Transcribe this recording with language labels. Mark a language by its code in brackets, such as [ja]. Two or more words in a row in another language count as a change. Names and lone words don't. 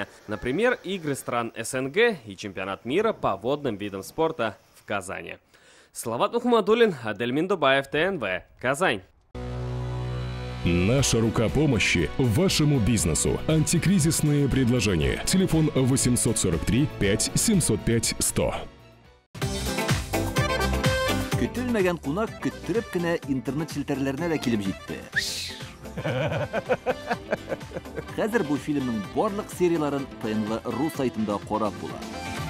[ru] Например, игры стран СНГ и чемпионат мира по водным видам спорта в Казани. Салават Мухаммадуллин, Адельмин Дубаев, ТНВ, Казань. Наша рука помощи вашему бизнесу. Антикризисные предложения. Телефон 843 5 705 100. [tt] Көтелмәгән кунак көттүреп кенә интернет челтәрләренә дә килеп җитте. Хәзер бу фильмның барлык серияларын ТНВ.ру сайтында карап була.